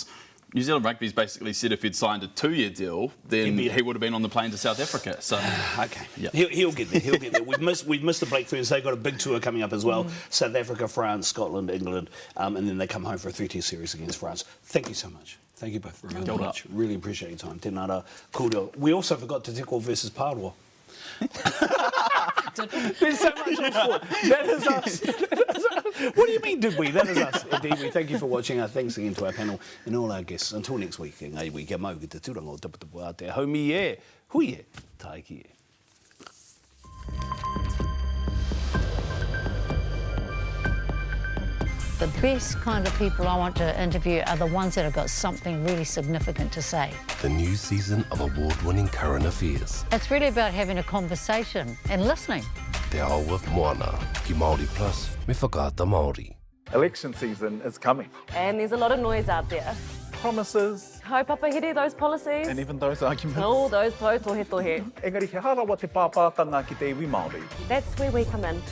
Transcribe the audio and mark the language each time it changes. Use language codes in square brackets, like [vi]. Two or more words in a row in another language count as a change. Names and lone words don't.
[en] New Zealand Rugby's basically said if he'd signed a 2-year deal, then he would have been on the plane to South Africa. So, okay, he'll get there. He'll get there. We've missed the Black Ferns. They've got a big tour coming up as well. South Africa, France, Scotland, England, and then they come home for a 3-test series against France. Thank you so much. Thank you both very much. Really appreciate your time. [mi] Tēnā koutou. [en] We also forgot Te Teko versus Pāroa. There's so much on sport. That is us. What do you mean, did we? That is us. Indeed, we thank you for watching. Thanks again to our panel and all our guests. Until next week, [mi] ngai wiki mau ki te tūranga o taputapu a te haumi e, hui e, taiki e. [en] The best kind of people I want to interview are the ones that have got something really significant to say. The new season of award-winning current affairs. It's really about having a conversation and listening. [mi] Te Ao with Moana, ki Māori Plus, me whakaata Māori. [en] Election season is coming. And there's a lot of noise out there. Promises. Haupapa here, those policies. And even those arguments. All those tohe. [mi] Engari, he harawa te pāpātanga ki te iwi Māori. [en] That's where we come in.